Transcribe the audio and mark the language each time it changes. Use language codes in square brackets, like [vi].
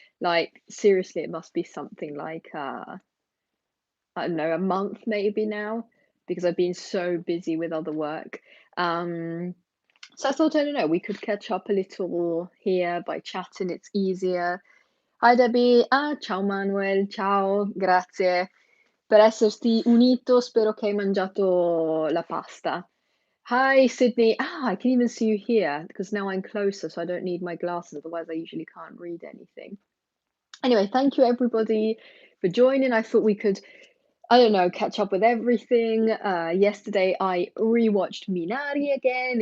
[en] Like seriously, it must be something like I don't know, a month maybe now, because I've been so busy with other work. Um, so I thought, I don't know, we could catch up a little here by chatting. It's easier. Hi Debbie. Ah, ciao Manuel. [it] Ciao, grazie per esserti unito. Spero che hai mangiato la pasta. [en] Hi, Sydney. Ah, I can even see you here because now I'm closer, so I don't need my glasses. Otherwise, I usually can't read anything. Anyway, thank you everybody for joining. I thought we could, I don't know, catch up with everything. Yesterday, I rewatched Minari again.